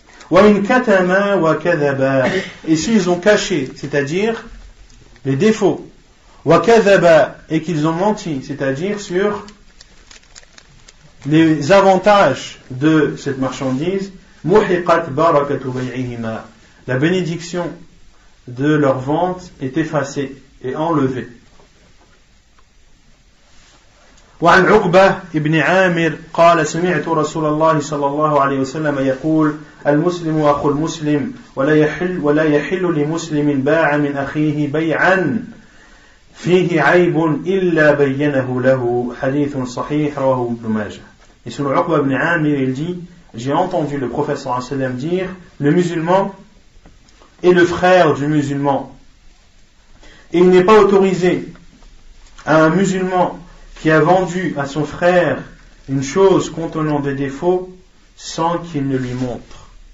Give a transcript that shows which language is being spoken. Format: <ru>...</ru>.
<ar>Wa in katama wa kadhaba,</ar> <fr>et s'ils ont caché, c'est-à-dire les défauts,</fr> <ar>wa kadhaba,</ar> <fr>et qu'ils ont menti, c'est-à-dire sur les avantages de cette marchandise,</fr> <ar>muhiqat barakatu bay'ihima,</ar> <fr>la bénédiction de leur vente est effacée et enlevée.</fr> <ar>وعن عقبة ابن عامر قال سمعت رسول الله صلى الله عليه وسلم يقول المسلم أخو المسلم ولا يحل لمسلم باع من أخيه بيعا فيه عيب إلا بينه له حديث صحيح رواه ابن ماجه.</ar> <fr>Et selon Uqba ibn Amir, il dit, j'ai entendu le prophète sallallahu alayhi wa sallam dire, le musulman est le frère du musulman. Et il n'est pas autorisé à un musulman qui a vendu à son frère une chose contenant des défauts sans qu'il ne lui montre.</fr>